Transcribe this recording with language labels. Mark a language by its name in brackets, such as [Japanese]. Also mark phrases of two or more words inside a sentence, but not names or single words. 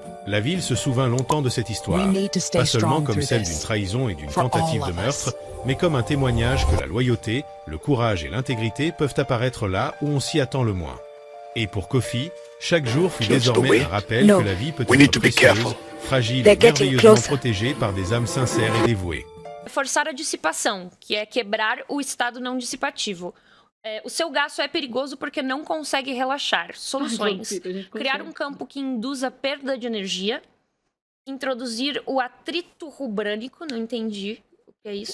[French] La ville se souvint longtemps de cette histoire, pas seulement comme celle d'une trahison et d'une tentative de meurtre, mais comme un témoignage que la loyauté, le courage et l'intégrité peuvent apparaître là où on s'y attend le moins. Et pour Kofi, chaque jour fut désormais un rappel que la vie peut être précieuse, fragile et merveilleusement protégée par des âmes sincères et dévouées. [Portuguese] Forçar a dissipação, que é quebrar o estado não dissipativo. O seu gasto é perigoso porque não consegue relaxar. Soluções. Criar um campo que induza perda de energia. Introduzir o atrito rubrânico. Não entendi o que é isso.